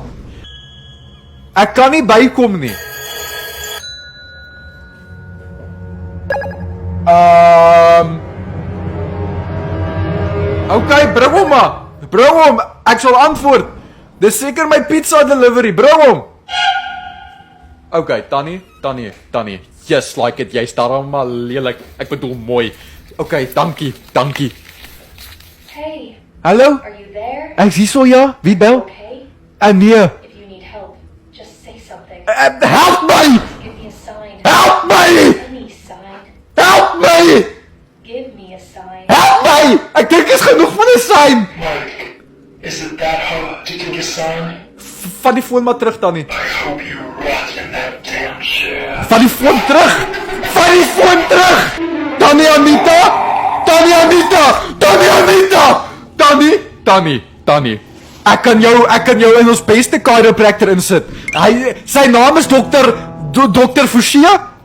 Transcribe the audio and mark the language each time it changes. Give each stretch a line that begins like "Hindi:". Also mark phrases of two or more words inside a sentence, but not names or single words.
Afrikaans: Ek kan nie bykom nie. Okay, bring hom maar. Bring hom, ek sal antwoord. Dis seker my
English: pizza delivery,
Afrikaans: bring hom. Okay, Tannie.
English: Just like it,
Afrikaans: jy's daarom maar lelik. Ek bedoel mooi. Okay, dankie. Hey. Hallo?
English: Are you there?
Afrikaans: Ek sien so ja. Wie bel? Okay. Nee.
English: If you need help, just say something.
Afrikaans: Help my!
English: Give me a sign.
Afrikaans: Help my!
English: Any sign.
Afrikaans: Help my!
English: Give me a sign.
Afrikaans: Help my! Ek dink is genoeg van 'n sein.
English: Mike, is it that hard to give a sign?
Afrikaans: Van die foon maar terug, Tannie.
English: I hope you rot in that damn chair.
Afrikaans: Van die foon terug! Tannie Anita! Tannie. Ek kan jou in ons beste chiropractor insit. Sy naam is Dr. Forshia?